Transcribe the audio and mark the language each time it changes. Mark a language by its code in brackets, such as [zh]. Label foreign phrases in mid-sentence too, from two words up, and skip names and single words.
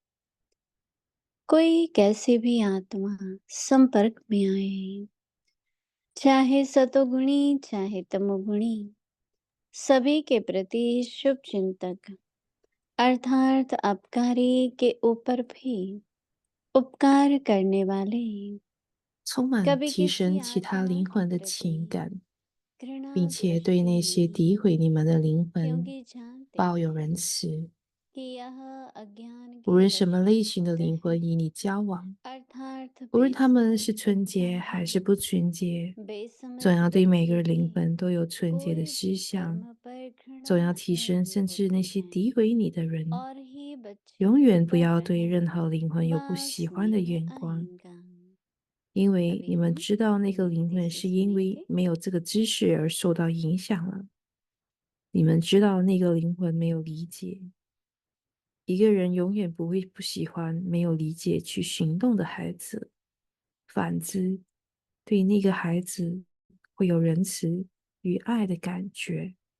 [hi] कोई कैसे भी आत्मा संपर्क में आए, चाहे सतोगुणी चाहे तमोगुणी, सभी के प्रति शुभ चिंतक अर्थात अपकारी के ऊपर भी उपकार करने वाले, [zh] 充满 [hi] कभी [zh] 提 [hi] किसी [zh] 升其他 [hi] आत्मा [zh] 灵 [hi] के [zh] 魂的情 [hi] प्रति [zh] 感， 并 [hi] घृणा [zh] 且对 [hi] दृष्टि [zh] 那些 [hi] नहीं, [zh] 诋毁你们的灵魂 [hi] क्योंकि जानते [zh] 抱有 [hi] हैं [zh] 仁慈。 [hi] कि यह अज्ञान [zh] 无 [hi] के [zh] 论什么类 [hi] वशीभूत [zh] 型的灵 [hi] है, [zh] 魂与你交往， [hi] अर्थात [zh] 无论他们 [hi] बेसमझ [zh] 是纯洁 [hi] सच्चाई, [zh] 还是不纯洁， [hi] बेसमझ [zh] 总要对每个 [hi] बुद्धि [zh] 灵 [hi] के [zh] 魂都有纯洁的 [hi] कोई [zh] 思 [hi] भी [zh] 想， [hi] कर्म पर [zh] 总要 [hi] घृणा [zh] 提升， [hi] नहीं [zh] 甚至那 [hi] होती [zh] 些 [hi] है। [zh] 诋毁你的人， [hi] और ही बच्चे [zh] 永远不 [hi] पर [zh] 要对 [hi] रहम [zh] 任何灵魂有不 [hi] व [zh] 喜欢的 [hi] स्नेह [zh] 眼光， [hi] आएगा। [zh] 因为 [hi] अभी [zh] 你们 [hi] हम [zh] 知道那个灵 [hi] अव्यक्त [zh] 魂 [hi] से [zh] 是因为 [hi] सुनेंगे। [zh] 没有这个知识而受到影响了。你们知道那个灵魂没有理解。一个人永远不会不喜欢没有理解去行动的孩子，反之，对那个孩子会有仁慈与爱的感觉。